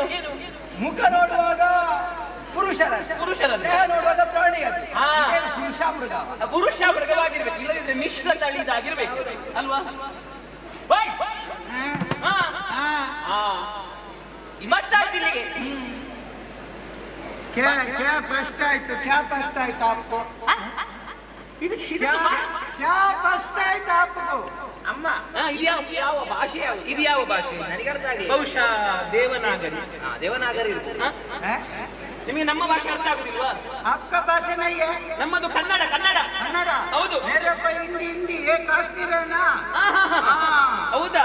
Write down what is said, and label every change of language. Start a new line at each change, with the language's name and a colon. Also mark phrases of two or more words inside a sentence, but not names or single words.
Kannada: ಮುಖ ನೋಡುವಾಗ ಪುರುಷರ, ದೇಹ ನೋಡುವಾಗ ಪ್ರಾಣಿಗಳು. ಪುರುಷ ಮೃಗ, ಪುರುಷ ಮೃಗವಾಗಿರ್ಬೇಕು, ಇಲ್ಲದಿದ್ರೆ ಮಿಶ್ರ ತಳಿದಾಗಿರ್ಬೇಕು ಅಲ್ವಾ? ಫಸ್ಟ್ ಆಯ್ತು ಇಲ್ಲಿಗೆ.
Hindi: क्या फर्स्ट आयतु आपको? क्या फर्स्ट आयतु आपको?
Kannada: ಅಮ್ಮ, ಯಾವ ಭಾಷೆ? ಇದು ಯಾವ ಭಾಷೆ? ನನಗೆ ಅರ್ಥ ಆಗಿಲ್ಲ. ಬಹುಶಃ ದೇವನಾಗರಿ. ದೇವನಾಗರಿ. ನಿಮಗೆ ನಮ್ಮ ಭಾಷೆ ಅರ್ಥ ಆಗುದಿಲ್ವಾ?
Hindi: आपका ಭಾಷೆ नहीं है?
Kannada: ನಮ್ಮದು ಕನ್ನಡ. ಕನ್ನಡ ಹೌದು.
Hindi: मेरे को हिंदी ये काश्मीर है ना.
Kannada: ಹೌದಾ?